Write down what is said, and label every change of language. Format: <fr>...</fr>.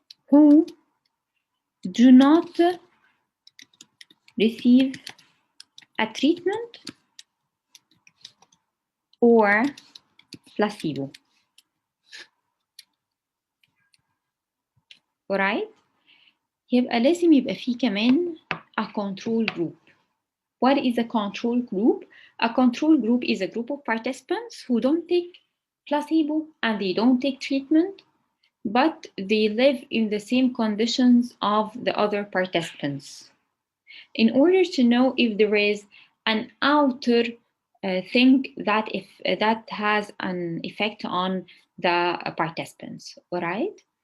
<en>who do not receive a treatment or placebo.</en> <ar>alright؟ يبقى لازم يبقى فيه كمان</ar> <en>a control group. What is a control group? A control group is a group of participants who don't take placebo and they don't take treatment, but they live in the same conditions of the other participants. In order to know if there is an outer thing that has an effect on the participants, alright?</en>